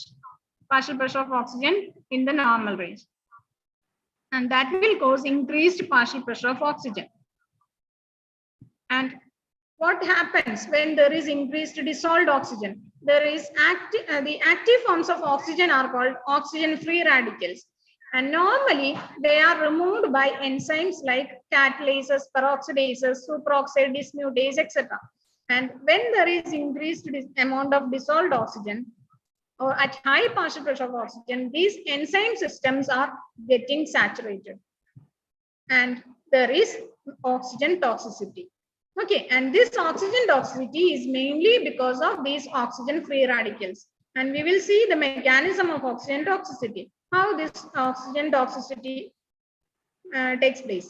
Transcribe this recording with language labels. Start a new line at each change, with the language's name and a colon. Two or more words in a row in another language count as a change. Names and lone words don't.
English: Partial pressure of oxygen in the normal range, and that will cause increased partial pressure of oxygen. And what happens when there is increased dissolved oxygen? There is the active forms of oxygen are called oxygen free radicals, and normally they are removed by enzymes like catalases, peroxidases, superoxide dismutase, etc. And when there is increased amount of dissolved oxygen or at high partial pressure of oxygen, these enzyme systems are getting saturated, and there is oxygen toxicity. Okay, and this oxygen toxicity is mainly because of these oxygen free radicals, and we will see the mechanism of oxygen toxicity, how this oxygen toxicity takes place.